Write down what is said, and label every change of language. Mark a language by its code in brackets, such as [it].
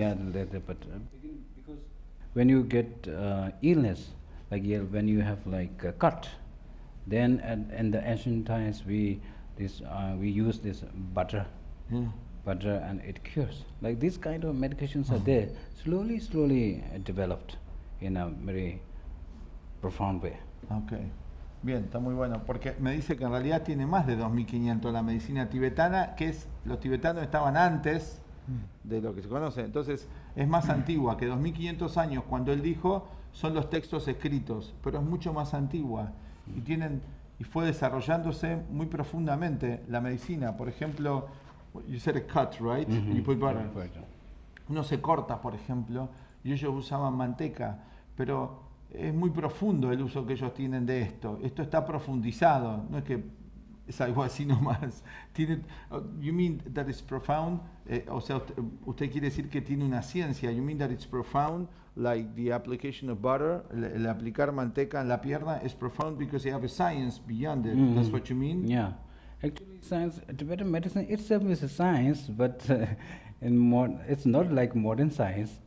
[en] Yeah, later, but because when you get illness, like when you have like a cut, then in the ancient times we use this butter, and it cures. Like these kind of medications are there, slowly developed in a very profound way. Okay. [es] Bien, está muy bueno, porque me dice que en realidad tiene más de 2500 la medicina tibetana, que los tibetanos estaban antes de lo que se conoce, entonces es más antigua, que 2500 años cuando él dijo son los textos escritos, pero es mucho más antigua y fue desarrollándose muy profundamente la medicina. Por ejemplo, [en] you said a cut, right? You put butter. [es] Uno se corta, por ejemplo, y ellos usaban manteca, pero es muy profundo el uso que ellos tienen de esto. Esto está profundizado, no es que es algo así nomás. [en] You mean that it's profound? [es] O sea, usted quiere decir que tiene una ciencia. [en] You mean that it's profound, like the application of butter, [es] el aplicar manteca en la pierna [en] is profound because you have a science beyond it. That's what you mean? Yeah. Actually, science, Tibetan medicine itself is a science, but it's not like modern science.